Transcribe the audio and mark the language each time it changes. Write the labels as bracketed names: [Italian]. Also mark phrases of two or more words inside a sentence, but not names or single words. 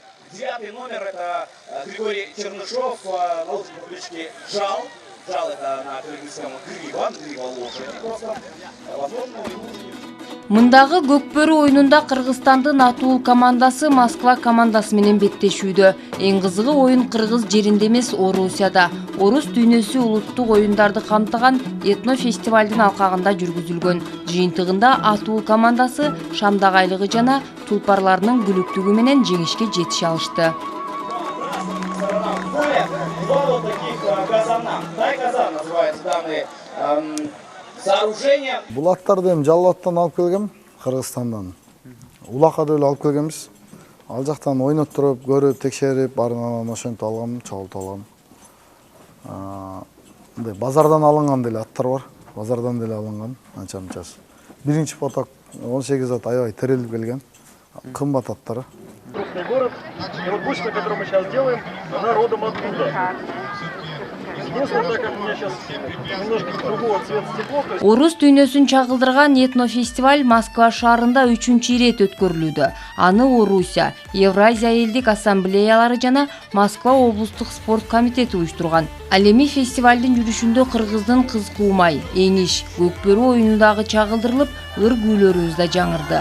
[Russian] 9 номер это Григорий Чернышов, наушник по кличке Жал. Жал это на кыргызском грива, грива лошади просто. Возможно, [Kyrgyz] Мындагы көкбөрү оюнунда Кыргызстандын атуул командасы Москва командасы менен беттешүүдө. Эң кызыгы оюн кыргыз жеринде эмес, Орусияда. Орус дүйнөсү улуттук оюндарды камтыган этно фестивалдын алкагында жүргүзүлгөн. Жыйынтыгында атуул командасы шамдак айлыгы жана тулпарларынын күлүктүгү менен жеңишке жетише алышты. [Russian] Два вот таких казана. Тай казан называется данные сооружения. [Kyrgyz] Бул аттарды эми Жалал-Абадтан алып келгем, Кыргызстандан. Улакка деле алып келгенбиз. Ал жактан ойноттуруп, көрүп, текшерип, барынан ошентип алгам, чогултуп алгам. Мындай базардан алынган деле аттар бар. Базардан деле алынган, анча-мынчасы. Биринчи поток 18 ат аябай терелип келген. Кымбат аттары. [Russian] Крупный город. И вот бочка, которую мы сейчас делаем, она родом оттуда. Единственное, так как у меня сейчас немножко другого цвета стекло. [Kyrgyz] Орус дүйнөсүн чагылдырган этнофестиваль Москва шаарында 3-чү ирет өткөрүлүүдө. Аны Орусия, Евразия элдик ассамблеялары жана Москва облустук спорт комитети уюштурган. Ал эми фестивалдын жүрүшүндө Кыргыздын кыз куумай, эңиш, көкбөрү оюнундагы чагылдырылып, ыр күүлөрүбүз да жаңырды.